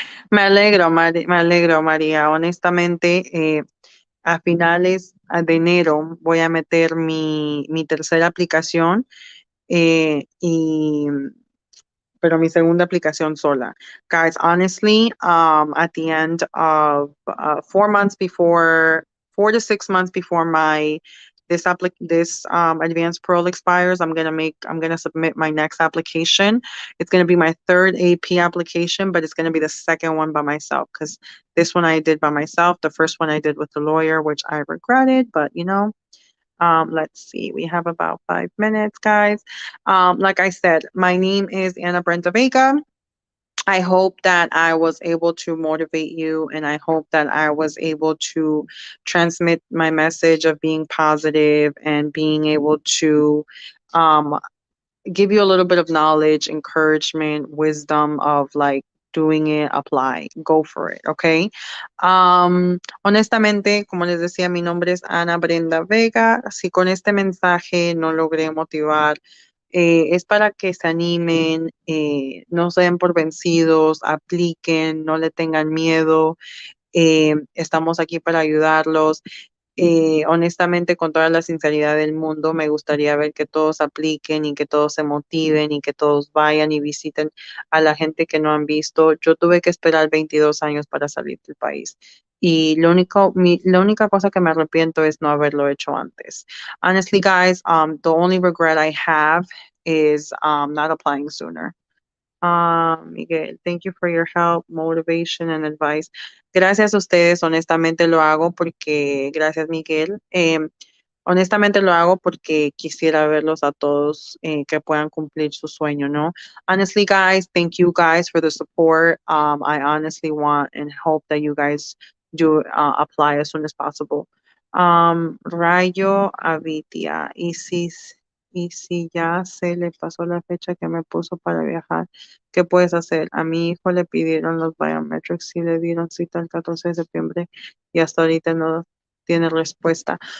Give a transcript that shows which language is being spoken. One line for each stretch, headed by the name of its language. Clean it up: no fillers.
Spanish: Me alegro, María. Honestamente, a finales de enero voy a meter mi tercera aplicación y pero mi segunda aplicación sola.
English: Guys, honestly, at the end of 4 months before, 4 to 6 months before my this advanced parole expires, I'm gonna submit my next application. It's gonna be my third AP application, but it's gonna be the second one by myself because this one I did by myself. The first one I did with the lawyer, which I regretted, but let's see. We have about 5 minutes, guys. Like I said, my name is Ana Brenda Vega. I hope that I was able to motivate you and I hope that I was able to transmit my message of being positive and being able to um, give you a little bit of knowledge, encouragement, wisdom of like doing it, apply, go for it, okay?
Spanish: Honestamente, como les decía, mi nombre es Ana Brenda Vega. Si con este mensaje no logré motivar, es para que se animen, no se den por vencidos, apliquen, no le tengan miedo. Estamos aquí para ayudarlos. Honestamente, con toda la sinceridad del mundo, me gustaría ver que todos apliquen y que todos se motiven y que todos vayan y visiten a la gente que no han visto. Yo tuve que esperar 22 años para salir del país. Y la única cosa que me arrepiento es no haberlo hecho antes.
English: Honestly, guys, the only regret I have is not applying sooner. Miguel, thank you for your help, motivation and advice.
Spanish: Gracias a ustedes, honestamente lo hago porque, gracias Miguel, honestamente lo hago porque quisiera verlos a todos que puedan cumplir su sueño, ¿no?
English: Honestly, guys, thank you guys for the support. I honestly want and hope that you guys do apply as soon as possible.
Spanish: Rayo Avitia, y si ya se le pasó la fecha que me puso para viajar, ¿qué puedes hacer? A mi hijo le pidieron los biometrics y le dieron cita el 14 de septiembre y hasta ahorita no tiene respuesta.